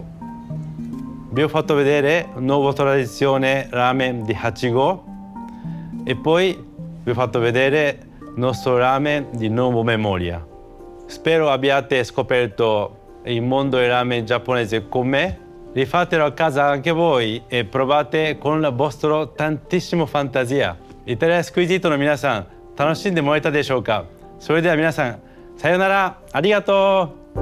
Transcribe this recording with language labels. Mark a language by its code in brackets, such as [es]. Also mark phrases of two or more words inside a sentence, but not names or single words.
[it] Vi ho fatto vedere la nuova tradizione ramen di Hachigo e poi vi ho fatto vedere il nostro ramen di nuova memoria. Spero abbiate scoperto il mondo del ramen giapponese con me. Rifatelo a casa anche voi e provate con la vostra tantissima fantasia. [ja] イタリアスクイズイートの皆さん、楽しんでもらえたでしょうか。それでは皆さん、さようなら、ありがとう。